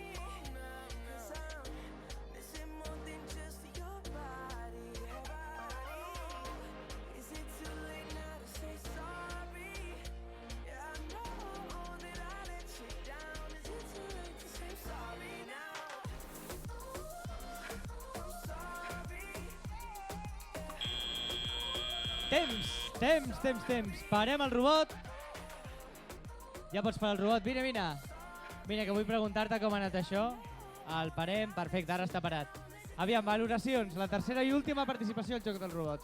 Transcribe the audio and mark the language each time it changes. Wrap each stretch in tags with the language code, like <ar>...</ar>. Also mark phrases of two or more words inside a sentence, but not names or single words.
<en>'Cause I'm missing more than just your body. Is it too late now to say sorry? Yeah, I know that I let you down. Is it too late to say sorry now? I'm sorry.</en> <ca>Temps. Parem el robot. Ja pots parar el robot. Vine. Vine, que vull preguntar-te com ha anat això. El parem, perfecte, ara està parat. Aviam, valoracions. La tercera i última participació al Joc del Robot.</ca>